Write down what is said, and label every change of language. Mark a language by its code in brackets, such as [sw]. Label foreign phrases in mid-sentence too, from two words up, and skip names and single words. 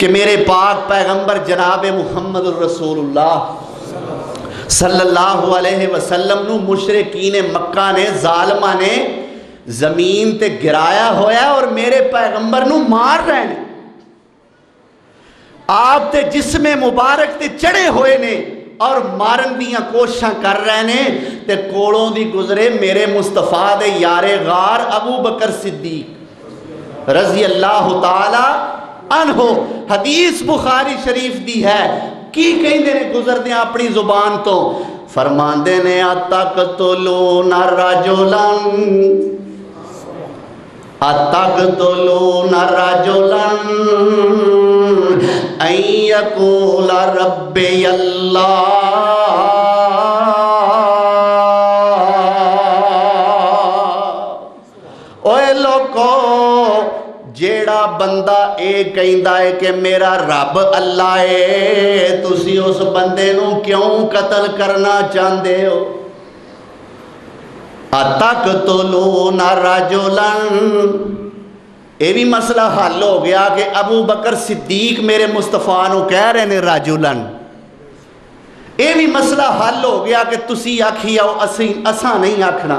[pa] کہ میرے پاک پیغمبر جناب محمد الرسول اللہ [ar] صلی اللہ علیہ وسلم [pa] نو مشرکین مکہ نے، ظالمہ نے زمین تے گرایا ہویا ہے اور میرے پیغمبر نو مار رہے ہیں۔ آپ تے جسم مبارک تے چڑھے ہوئے نے اور مارن دیاں کوششاں کر رہے ہیں، تے کوڑوں دی گزرے میرے مصطفیٰ دے یار غار ابو بکر صدیق [ar] رضی اللہ تعالی عنہ۔ [pa] حدیث بخاری شریف دی ہے، کی کہیں نے گزر دیں اپنی زبان تو، فرمان دے نے [ar] اتقتلون رجلن اتقتلون رجلن یقول ربی اللہ۔ [pa] اوے لوگو، جیڑا بندہ اے کہندا ہے کہ میرا رب اللہ ہے، تسی اس بندے نو کیوں قتل کرنا چاہندے ہو؟ [ar] اتقتلون رجلا، [pa] یہ بھی مسئلہ حل ہو گیا کہ ابو بکر صدیق میرے مصطفیٰ نو کہہ رہے ہیں راجولن، یہ بھی مسئلہ حل ہو گیا کہ تسی آکھی آؤ اساں نہیں آکھنا۔